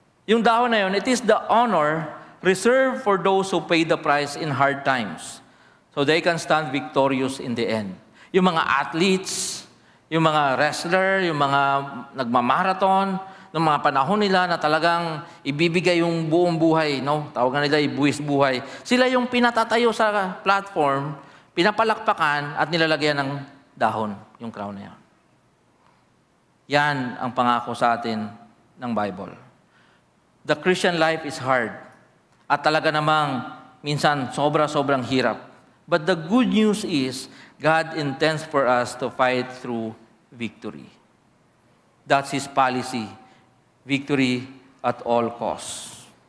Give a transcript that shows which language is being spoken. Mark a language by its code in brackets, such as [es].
[tl] Yung dahon na yon, [en] it is the honor reserved for those who pay the price in hard times. So they can stand victorious in the end. [tl] Yung mga athletes, yung mga wrestler, yung mga nagmamarathon, ng mga panahon nila na talagang ibibigay yung buong buhay, no? Tawagan nila ibuwis buhay. Sila yung pinatatayo sa platform, pinapalakpakan at nilalagyan ng dahon, yung crown na yan. Yan ang pangako sa atin ng Bible. [en] The Christian life is hard. [tl] At talaga namang minsan sobrang hirap. [en] But the good news is, God intends for us to fight through victory. That's His policy. Victory at all costs.